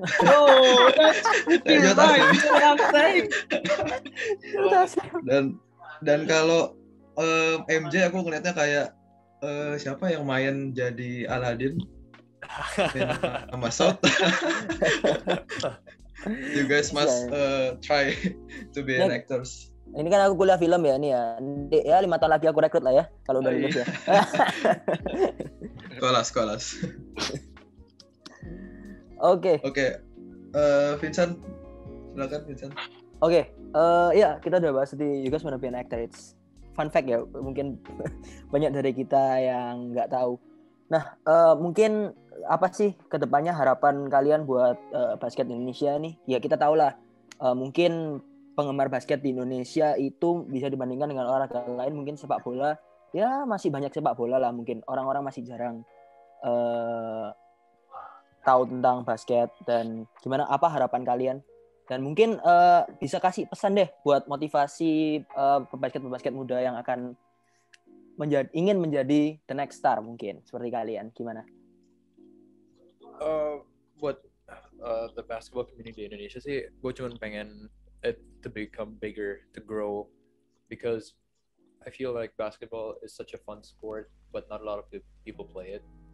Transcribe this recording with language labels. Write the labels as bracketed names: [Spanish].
[English] Oh, that's you're right. What I'm saying. [Indonesian] Dan kalau MJ aku ngelihatnya kayak siapa yang main jadi Aladdin? Sama Sot. [English] You guys must try to be an actors. [Indonesian] Ini kan aku kuliah film ya, ini ya 5 tahun lagi aku rekrut lah ya kalau udah lulus ya. Kelas. Oke. Vincent, silakan Vincent. Oke, ya kita udah bahas di You Guys Wanna Be an Actor. [English] It's fun fact [Indonesian] ya, mungkin banyak dari kita yang nggak tahu. Nah, mungkin apa sih kedepannya harapan kalian buat basket Indonesia nih? Ya kita tahu lah, mungkin penggemar basket di Indonesia itu bisa dibandingkan dengan olahraga lain, mungkin sepak bola. Ya masih banyak sepak bola lah, mungkin orang-orang masih jarang tahu tentang basket. Dan gimana, apa harapan kalian? Dan mungkin bisa kasih pesan deh buat motivasi pebasket muda yang akan ingin menjadi [English] the next star [Indonesian] mungkin seperti kalian, gimana? [English] Buat the basketball community [Indonesian] di Indonesia sih, gue cuma pengen [English] it to become bigger, to grow, because I feel like basketball is such a fun sport, but not a lot of people play it.